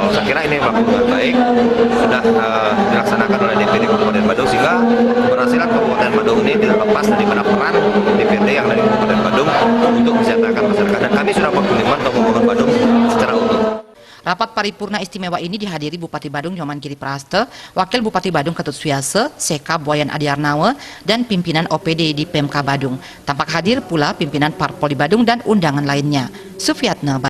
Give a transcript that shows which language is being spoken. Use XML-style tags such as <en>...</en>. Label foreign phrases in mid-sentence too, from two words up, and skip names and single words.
<id>Saya kira ini waktu dengan baik sudah dilaksanakan oleh DPD Kabupaten Badung, sehingga keberhasilan Kabupaten Badung ini tidak lepas daripada peran DPD yang dari Kabupaten Badung untuk mensejahterakan masyarakat. Dan kami sudah berkomitmen untuk membangun Badung secara utuh. Rapat paripurna istimewa ini dihadiri Bupati Badung Nyoman Giriprasta, Wakil Bupati Badung Ketut Suyase, Seka Boyan Adiarnawa, dan pimpinan OPD di PMK Badung. Tampak hadir pula pimpinan Parpol di Badung dan undangan lainnya. Sufiatna</id>